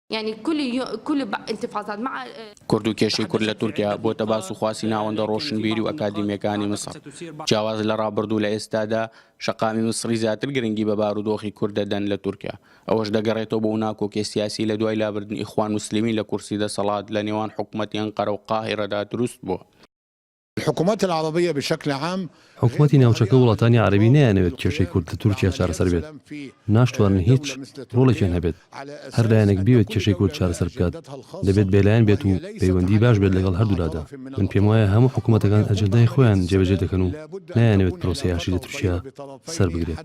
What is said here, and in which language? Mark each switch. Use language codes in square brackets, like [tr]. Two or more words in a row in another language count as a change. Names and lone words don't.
[ar] يعني كل انتفاضات مع [ckb] کورد و کێشەی کورد لە تورکیا بۆتە باس و خواسی ناوەندە ڕۆشنبیری و ئەکادیمیەکانی مسر. جیاواز لە ڕابردوو لە ئێستادا شەقامی مسری زیاتر گرنگی بە بارودۆخی کورد دەدەن لە تورکیا. ئەوەش دەگەڕێتەوە بۆ ناکۆکێ سیاسی لە دوای لابردنی ئیخوان موسلیمین لە کورسی دەسەڵات لە نێوان حکوومەتی ئەنقەرە و قاهیرەدا دروست بووە. [ar] الحكومات العربية بشكل عام [ckb] حکوومەتی ناوچەکە وڵاتانی عەرەبی نەیانەوێت کێشەی کورد لە تورکیا چارەسەر بێت. ناشتوانن هیچ ڕۆڵێکیان هەبێت. هەر لایەنێک بێت کێشەی کورد چارەسەر بکات دەبێت بێلایەن بێت و پەیوەندی باش بێت لەگەڵ هەردوولادا. من پێم وایە هەموو حکوومەتەکان ئەجەندای خۆیان جێبەجێ دەکەن و نایانەوێت پرۆسەی ئاشتی لە تورکیا سەر بگرێت.